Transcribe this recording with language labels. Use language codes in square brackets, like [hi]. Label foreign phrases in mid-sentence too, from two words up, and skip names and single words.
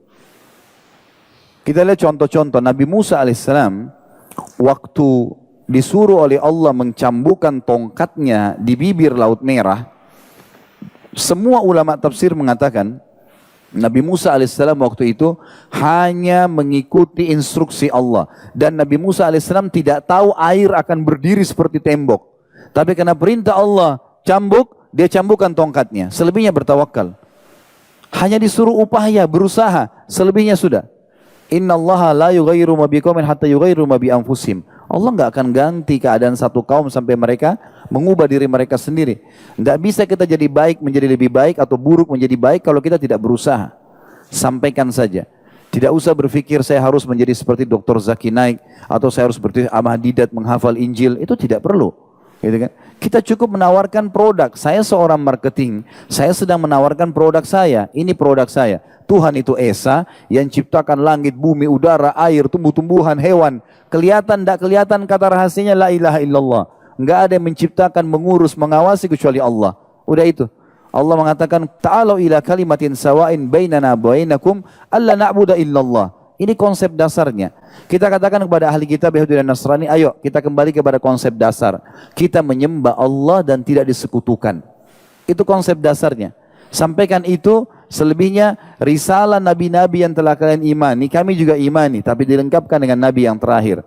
[id] Kita lihat contoh-contoh. Nabi Musa alaihissalam waktu disuruh oleh Allah mencambukkan tongkatnya di bibir Laut Merah, semua ulama tafsir mengatakan Nabi Musa alaihissalam waktu itu hanya mengikuti instruksi Allah, dan Nabi Musa alaihissalam tidak tahu air akan berdiri seperti tembok, tapi karena perintah Allah cambuk, dia cambukkan tongkatnya. Selebihnya bertawakal, hanya disuruh upaya, berusaha, selebihnya sudah. [ar] إن الله لا يغير ما بقوم حتى يغيروا ما بأنفسهم. [id] Allah enggak akan ganti keadaan satu kaum sampai mereka mengubah diri mereka sendiri. Enggak bisa kita jadi baik menjadi lebih baik atau buruk menjadi baik kalau kita tidak berusaha. Sampaikan saja. Tidak usah berpikir saya harus menjadi seperti Dr. Zaki Naik atau saya harus seperti Ahmad Didat menghafal Injil. Itu tidak perlu. Gitu kan? Kita cukup menawarkan produk. Saya seorang marketing, saya sedang menawarkan produk saya. Ini produk saya. Tuhan itu Esa yang ciptakan langit, bumi, udara, air, tumbuh-tumbuhan, hewan. Kelihatan tidak kelihatan, kata rahasianya [ar] لا إله إلا الله. [id] Enggak ada yang menciptakan, mengurus, mengawasi kecuali Allah. Udah itu. Allah mengatakan, [ar] تعالوا إلى كلمة سواء بيننا وبينكم ألا نعبد إلا الله. [id] Ini konsep dasarnya. Kita katakan kepada ahli kitab Yahudi dan Nasrani, ayo kita kembali kepada konsep dasar. Kita menyembah Allah dan tidak disekutukan. Itu konsep dasarnya. Sampaikan itu, selebihnya risalah nabi-nabi yang telah kalian imani, kami juga imani, tapi dilengkapkan dengan nabi yang terakhir.